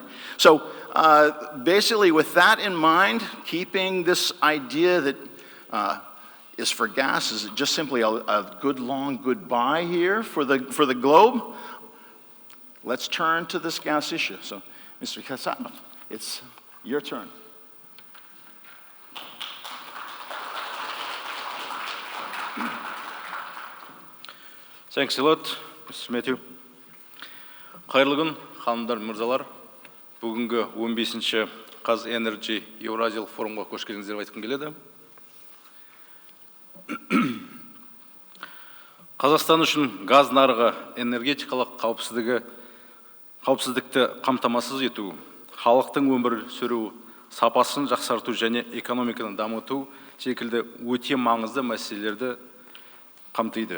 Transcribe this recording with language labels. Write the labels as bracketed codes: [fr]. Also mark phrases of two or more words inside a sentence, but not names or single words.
[en] So basically, with that in mind, keeping this idea that is for gas is just simply a good long goodbye here for the globe, let's turn to this gas issue. So, Mr. Kasanov, it's your turn. Thanks a lot, Mr. Matthew. [kk] Қайырлы күн, ханымдар, мырзалар. Бүгінгі 15-ші Қазэнерджи Еуразиялық форумға қош келдіңіздер деп айтқым келеді. Қазақстан үшін газ нарығы энергетикалық қауіпсіздікті қамтамасыз ету, халықтың өмір сүру сапасын жақсарту және экономиканы дамыту секілді өте маңызды мәселелерді қамтиды.